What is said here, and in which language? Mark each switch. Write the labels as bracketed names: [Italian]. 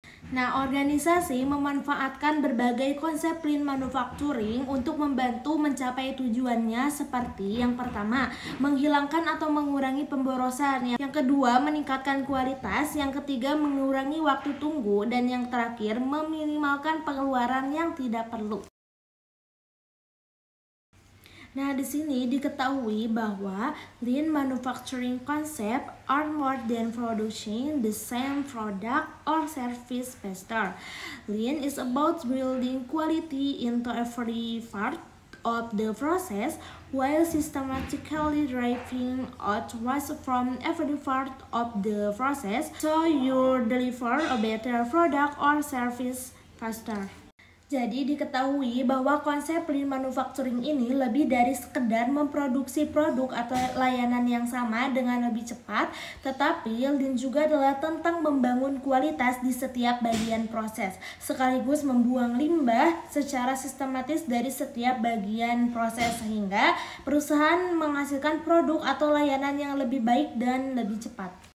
[Indonesian] Nah, organisasi memanfaatkan berbagai konsep Lean Manufacturing untuk membantu mencapai tujuannya seperti yang pertama, menghilangkan atau mengurangi pemborosan, yang kedua, meningkatkan kualitas, yang ketiga, mengurangi waktu tunggu, dan yang terakhir, meminimalkan pengeluaran yang tidak perlu. Nah, di sini diketahui bahwa [English] Lean Manufacturing concept are more than producing the same product or service faster. Lean is about building quality into every part of the process while systematically driving out waste from every part of the process so you deliver a better product or service faster. [Indonesian] Jadi diketahui bahwa konsep Lean Manufacturing ini lebih dari sekedar memproduksi produk atau layanan yang sama dengan lebih cepat, tetapi Lean juga adalah tentang membangun kualitas di setiap bagian proses, sekaligus membuang limbah secara sistematis dari setiap bagian proses sehingga perusahaan menghasilkan produk atau layanan yang lebih baik dan lebih cepat.